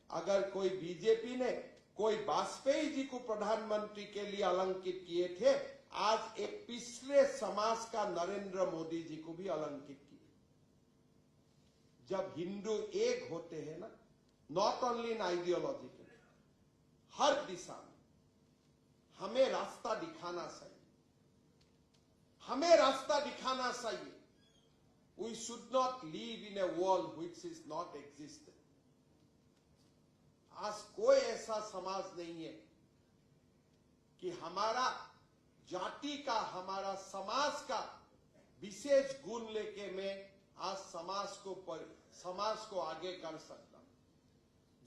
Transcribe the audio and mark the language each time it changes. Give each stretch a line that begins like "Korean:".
Hindi: अगर कोई बीजेपी ने कोई वाजपेयी जी को प्रधानमंत्री के लिए अलंकित किए थे, आज एक पिछले समाज का नरेंद्र मोदी जी को भी अलंकित किए। जब हिंदू एक होते हैं ना,
English: not only in ideological,
Hindi: हर दिशा में हमें रास्ता दिखाना चाहिए। हमें रास्ता दिखाना चाहिए।
English: We should not live in a world which is not existent.
Hindi: आज कोई ऐसा समाज नहीं है कि हमारा जाति का, हमारा समाज का विशेष गुण लेके मैं आज समाज को आगे कर सकता हूं।